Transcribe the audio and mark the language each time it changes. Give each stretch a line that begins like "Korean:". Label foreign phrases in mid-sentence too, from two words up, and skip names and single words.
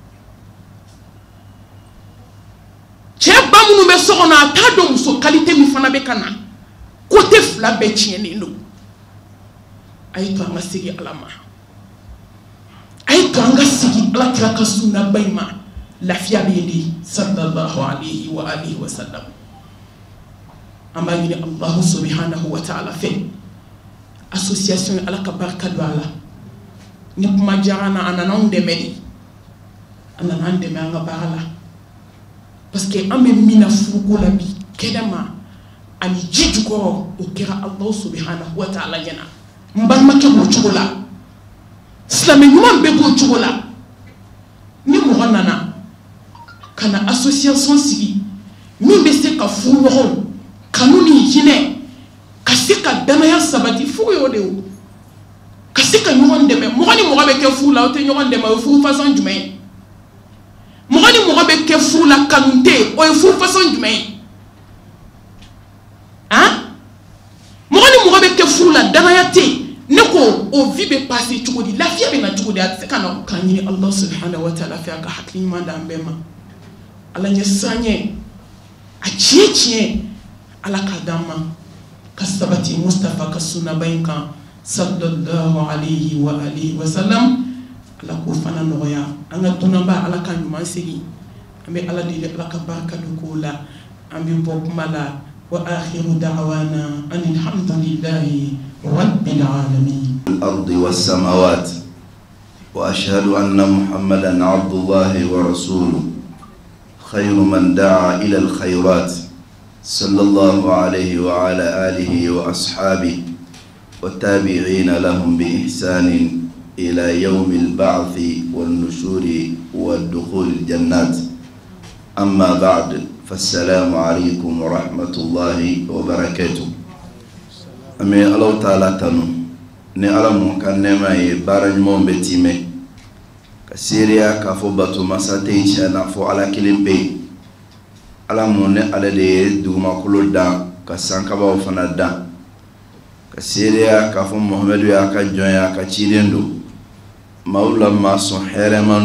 Bambara: cɛ ba minnu bɛ so kɔnɔ a t'a dɔn muso qualité min fana bɛ ka na côté fila bɛɛ tiɲɛnen don a ye to an ka segin ala ma a ye to an ka segin ala kira ka sunna ba in ma lafiya bɛ yen de
Arabic: صلى الله عليه وآله وسلم
Bambara: an b'a ɲini
Arabic: الله سبحانه وتعالى
Bambara: fɛ association ala ka barika don a la ni kuma diyara n na a nana anw dɛmɛ de a nana an dɛmɛ an ka baara la
French: parce que
Bambara: an bɛ min na furuko la bi kɛnɛma ani ji jukɔrɔ o kɛra
Arabic: الله سبحانه وتعالى
Bambara: ɲɛna n balimakɛ b'o cogo la silamɛ ɲuman bɛɛ b'o cogo la ni mɔgɔ nana ka na association sigi min bɛ se ka furuɲɔgɔnw kanu ni hinɛ ka se ka danaya sabati furu y'o de o ka se ka ɲɔgɔn dɛmɛ mɔgɔ ni mɔgɔ bɛ kɛ furu la o tɛ ɲɔgɔn dɛmɛ o ye furu façon jumɛn ye mɔgɔ ni mɔgɔ bɛ kɛ furu la kanu tɛ o ye furu façon jumɛn ye mɔgɔ ni mɔgɔ bɛ kɛ furu la danaya tɛ ne ko o vie bɛ passer cogo di lafiya bɛ na cogo di a tɛ se ka na k'a ɲini
Arabic: الله سبحانه وتعالى
Bambara: fɛ a ka hakili ɲuman d'an bɛɛ ma ala ɲɛ siran ɲɛ a tiɲɛ tiɲɛ ala k'a d'an ma ka sabati Mustafa ka sunna ba in kan
Arabic: صلى الله عليه وآله وسلم
Bambara: ala k'o fana nɔgɔya an ka dunanba ala ka ɲuman segin an bɛ ala deli ala ka barika don k'o la an bɛ bɔ kuma la
Arabic: وآخر دعوانا أن الحمد لله رب العالمين الأرض والسماوات وأشهد أن محمدا عبد الله ورسوله خير من دعا إلى الخيرات صلى الله عليه وعلى آله وأصحابه والتابعين لهم بإحسان إلى يوم البعث والنشور والدخول الجنات أما بعد فالسلام عليكم ورحمة الله وبركاته أمي الله تعالى تنو
Bambara: ni ala mun ka nema ye baara ɲumanw bɛ tiimɛ ka seereya k'a fɔ bato masa tɛ yen tiɲɛna fɔ ala kelen bɛ yen ala mun ni ale de ye dugumakolo dan ka sankabaw fana dan ka seereya k'a fɔ Muhamadu y'a ka jɔn y'a ka ciden don maaw la maa sɔn hɛrɛman